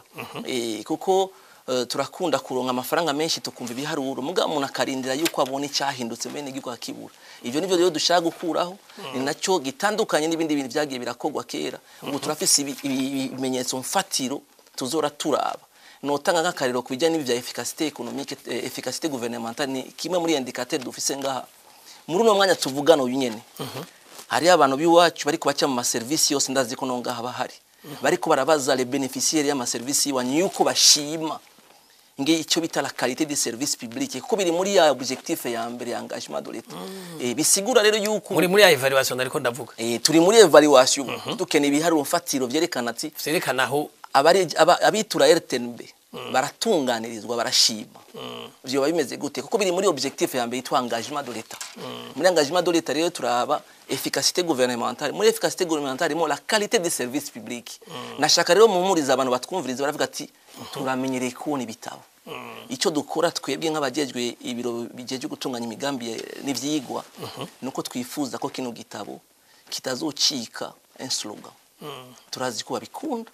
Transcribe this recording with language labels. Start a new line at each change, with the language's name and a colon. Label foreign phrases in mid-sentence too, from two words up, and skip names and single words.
Rundi: Kuko turakunda kuronka amafaranga menshi tukumva ibiharuro, muga umuntu akarindira yuko abone icyahindutse bene giko akibura. Ivyo nivyo rero dushaka gukuraho, ni naco gitandukanye n'ibindi bintu byagiye birakogwa kera. Ubu turafise ibimenyetso mfatiro tuzora turaba. Notanga nk'akarero kubijyanye n'ibya
French: efficacité économique, efficacité gouvernementale,
Rundi: ni kimwe muri indicateur dufise ngaha. Muri uno mwanya tuvugana uyu nyene. Hari abantu biwacu bari kubaca mu service yose ndazi ko no ngaha bahari. Bariko barabaza
French: les bénéficiaires
Rundi: y'ama service wanyu yuko bashima nge icyo bita
French: la qualité de service public,
Rundi: kuko biri muri ya objectif ya mbere ya
French: engagement de l'État.
Rundi: Bisigura rero yuko muri ya evaluation ariko ndavuga turi muri evaluation dukeneye ibiharuro mfatiro vyerekana ati vyerekana aho abitura RTNB baratunganirizwa barashima. Vyo bimeze gute kuko biri muri objectif ya mbere yitwa
French: engagement de l'État.
Rundi: Muri
French: engagement de l'État
Rundi: rero turaba
French: efficacité gouvernementale,
Rundi: muri
French: efficacité gouvernementale
Rundi: mo
French: la qualité des services publics.
Rundi: Nashaka rero mumuriza abantu batwumviriza baravuga ati turamenyereye kubona ibitabo. Icyo dukora twebwe nk'abajejwe ibiro bijeje gutunganya imigambi n'ivyigwa nuko twifuza ko kino gitabo kitazocika
French: un slogan.
Rundi: Turazi ko babikunda,